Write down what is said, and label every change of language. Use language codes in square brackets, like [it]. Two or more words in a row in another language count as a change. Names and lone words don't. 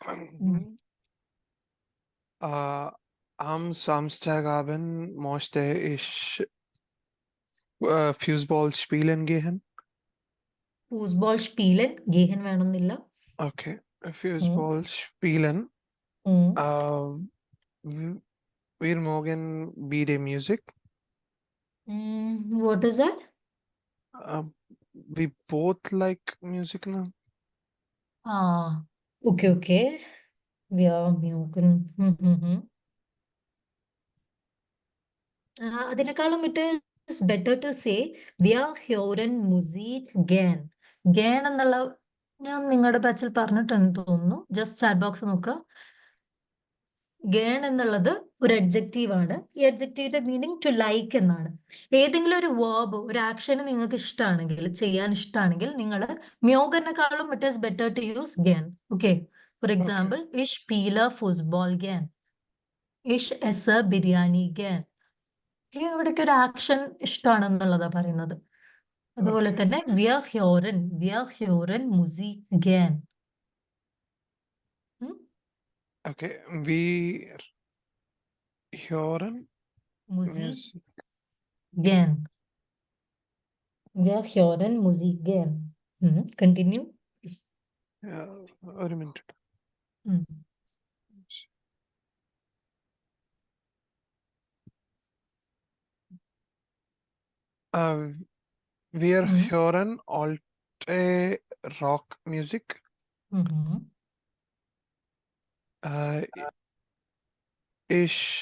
[de] Am Samstagabend möchte ich Fußball spielen gehen. Fußball spielen? Gehen വേണമെന്നില്ല. Okay. Fußball spielen. Wir mögen beide Musik. [en] What is that? We both like music now. [de] Okay. Wir mögen. [en] അതിനേക്കാളും it is better to say [de] wir hören Musik gern. [ml] Gern എന്നുള്ള ഞാൻ നിങ്ങളുടെ ബാച്ചിൽ പറഞ്ഞിട്ടെന്ന് തോന്നുന്നു. [en] just chat box [ml] നോക്കുക. ഗേൺ എന്നുള്ളത് ഒരു അഡ്ജക്റ്റീവ് ആണ്. ഈ അഡ്ജക്റ്റീവിന്റെ മീനിങ് [en] to like [ml] എന്നാണ്. ഏതെങ്കിലും ഒരു വേർബ്, ഒരു ആക്ഷന് നിങ്ങൾക്ക് ഇഷ്ടമാണെങ്കിൽ, ചെയ്യാൻ ഇഷ്ടമാണെങ്കിൽ നിങ്ങൾ മ്യോഗനെക്കാളും [en] it is better to use [ml] ഗേൺ. [en] okay, for example [de] ich spiele Fußball gern. Ich esse ബിരിയാണി gern. [ml] ഇവിടേക്ക് ഒരു ആക്ഷൻ ഇഷ്ടമാണെന്നുള്ളതാ പറയുന്നത്. അതുപോലെ തന്നെ [de] wir hören Musik gern. [en] Okay, we hören [de] Musik [en] music. [de] gern. Wir hören Musik gern. [en] Continue. [ml] ഒരു മിനിറ്റ്. ഉം. [de] Wir Mhm. hören alte Rockmusik. Mhm. Ich